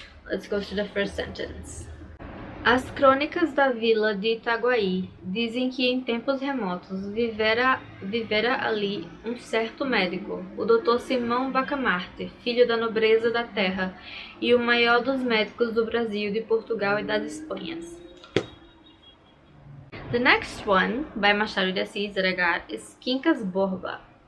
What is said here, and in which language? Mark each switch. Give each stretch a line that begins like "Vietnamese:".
English: Let's go to the first sentence.
Portuguese: As crônicas da vila de Itaguaí dizem que em tempos remotos vivera ali certo médico, o Dr. Simão Bacamarte, filho da nobreza da terra e o maior dos médicos do Brasil, de Portugal e das Espanhas.
English: The next one by Machado de Assis that I got is Quincas Borba.